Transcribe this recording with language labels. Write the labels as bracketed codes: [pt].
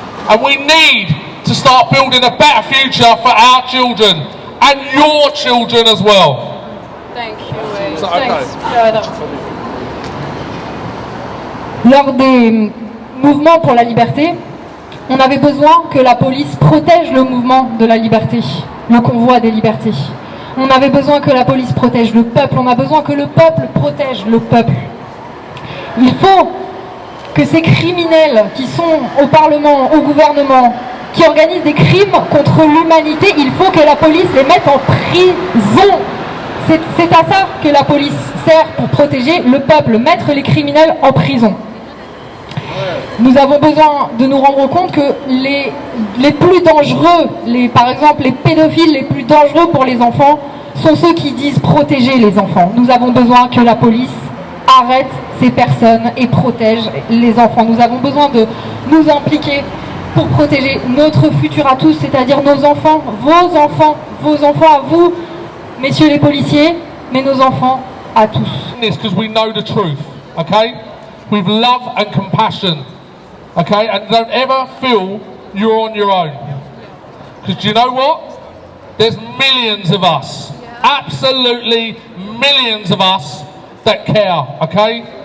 [en] And we need to start building a better future for our children and your children as well. Thank you. Thanks. [fr] Lors des mouvements pour la liberté, on avait besoin que la police protège le mouvement de la liberté, le convoi des libertés. On avait besoin que la police protège le peuple, on a besoin que le peuple protège le peuple. Il faut que ces criminels qui sont au Parlement, au gouvernement, qui organisent des crimes contre l'humanité, il faut que la police les mette en prison. C'est à ça que la police sert, pour protéger le peuple, mettre les criminels en prison. Nous avons besoin de nous rendre compte que les plus dangereux, par exemple les pédophiles les plus dangereux pour les enfants, sont ceux qui disent protéger les enfants. Nous avons besoin que la police arrête ces personnes et protège les enfants. Nous avons besoin de nous impliquer pour protéger notre futur à tous, c'est-à-dire nos enfants, vos enfants à vous, messieurs les policiers, mais nos enfants à tous. [en] Because we know the truth, okay? With love and compassion, okay? And don't ever feel you're on your own. Because do you know what? There's millions of us, absolutely millions of us that care, okay?